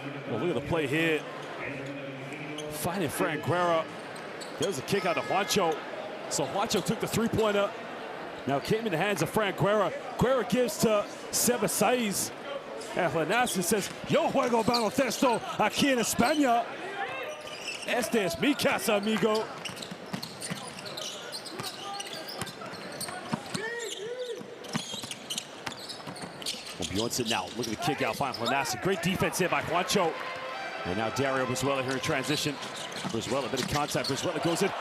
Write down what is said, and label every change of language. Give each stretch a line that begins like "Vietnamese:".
English: Well, look at the play here. Finding Frank Guerra. There's a kick out to Juancho. So Juancho took the three-pointer. Now came in the hands of Frank Guerra. Guerra gives to Seba Saiz. And Hernangomez says,
Spanish: yo juego baloncesto aquí en España. Este es mi casa, amigo.
English: Well, Bjornsson now looking to kick out, find Hernangomez. Great defense here by Juancho. And now Dario Brizuela here in transition. Brizuela, a bit of contact. Brizuela goes in.